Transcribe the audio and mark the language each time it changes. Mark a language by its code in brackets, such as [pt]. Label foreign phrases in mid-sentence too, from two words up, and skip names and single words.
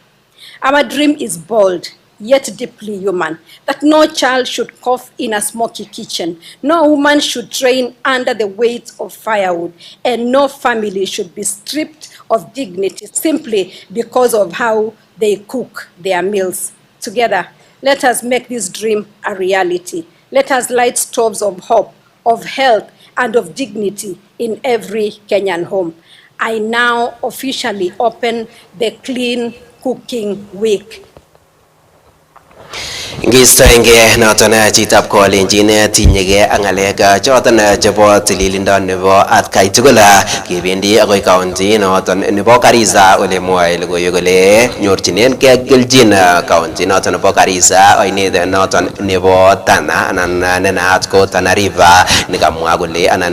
[en] Our dream is bold, yet deeply human, that no child should cough in a smoky kitchen, no woman should train under the weight of firewood, and no family should be stripped of dignity simply because of how they cook their meals. Together, let us make this dream a reality. Let us light stoves of hope, of health, and of dignity in every Kenyan home. I now officially open the Clean Cooking Week. [kln] Ngistoenge noton chitab kolenjin tinyege ak ngalek choton chebo tililindo nebo atkai tugul kebendi agoi county noton nebo Garissa ole mwoe logoiwek kole nyorchinen ke kelchin county noton nebo Garissa oinet noton nebo Tana anan nenaat ko Tana River nekamwa kole anan